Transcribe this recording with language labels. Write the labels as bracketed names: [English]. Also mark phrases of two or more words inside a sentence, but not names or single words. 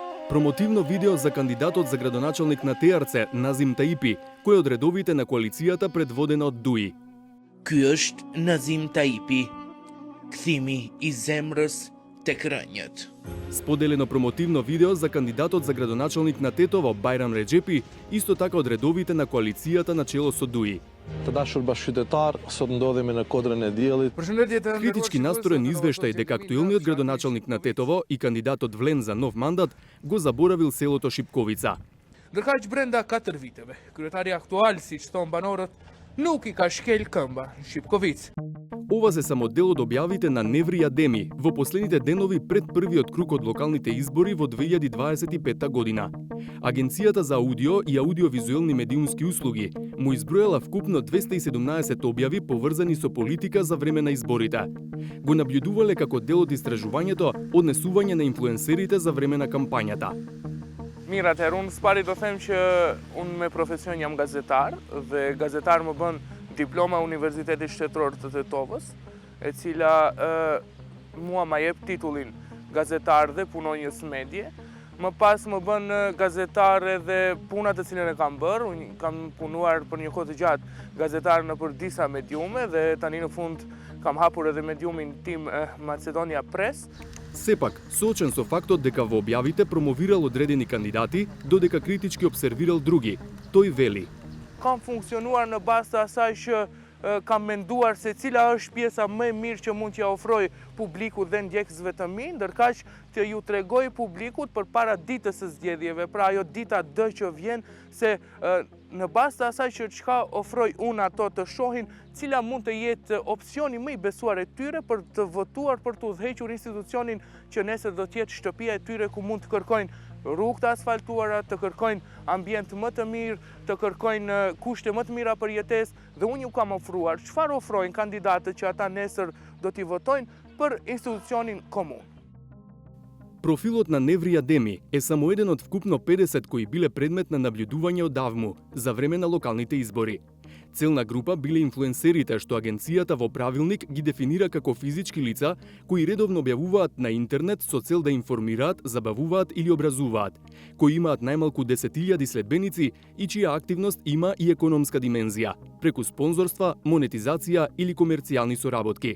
[Macedonian] Промотивно видео за кандидатот за градоначалник на ТРЦ Назим Таипи, кој од редовите на коалицијата предводена од ДУИ. [Albanian] Ky është Nazim Taipi, kthimi I zemrës tek rënjët. [Macedonian] Споделено промотивно видео за кандидатот за градоначалник на Тетово Байрам Реджепи, исто така од редовите на коалицијата на чело со ДУИ. [Albanian] Të dashur bashkëqytetar, sot ndodhemi në kodrën e diellit. [Macedonian] Критички настроен извештај дека актуелниот градоначалник на Тетово и кандидатот влен за нов мандат го заборавил селото Шипковица. [Albanian] Ndërkaq brenda 4 viteve, kryetari aktual, siç thon banorët, nuk I ka shkel këmba në Shipkovicë. [Macedonian] Ова се само дел од објавите на Неври Адеми во последните денови пред првиот круг од локалните избори во 2025 година. Агенцијата за аудио и аудиовизуелни медиумски услуги му избројала вкупно 217 објави поврзани со политика за време на изборите. Го наблюдувале како дел од истражувањето однесување на инфлуенсерите за време на кампањата. [Albanian] Mirë, atëherë unë s'pari do them që unë me profesion jam gazetar dhe gazetar më bën diploma Universitetit Shtetëror të Tetovës, e cila mua ma jep titullin gazetar dhe punonjës medje. Më pas më bën gazetar edhe punat të cilën e kam bërë. Unë kam punuar për një kohë të gjatë gazetar në për disa mediume dhe tani në fund kam hapur edhe mediumin tim Macedonia Press. [Macedonian] Сепак, соочен со фактот дека во објавите промовирал одредени кандидати, додека критички обсервирал други, тој вели: [Albanian] Kam funksionuar në bazë të asaj që kam menduar se cila është pjesa më e mirë që mund t'ja ofroj publikut dhe ndjekësve të mi, ndërkaq të ju tregoj publikut përpara ditës së zgjedhjeve, pra ajo dita D që vjen, se në bazë të asaj që çka ofroj unë ato të shohin cila mund të jetë opsioni më I besuar e tyre për të votuar për të udhëhequr institucionin që nesër do të jetë shtëpia e tyre ku mund të kërkojnë rrugë të asfaltuara, të kërkojnë ambient më të mirë, të kërkojnë kushte më të mira për jetesë dhe unë ju kam ofruar çfarë ofrojnë kandidatët që ata nesër do t'i votojnë për institucionin komun. [Macedonian] Профилот на Неври Адеми е само еден од вкупно 50 кои биле предмет на наблюдување од давму за време на локалните избори. Целна група биле инфлуенсерите што агенцијата во правилник ги дефинира како физички лица кои редовно објавуваат на интернет со цел да информираат, забавуваат или образуваат, кои имаат најмалку 10.000 следбеници и чија активност има и економска димензија, преку спонзорства, монетизација или комерцијални соработки.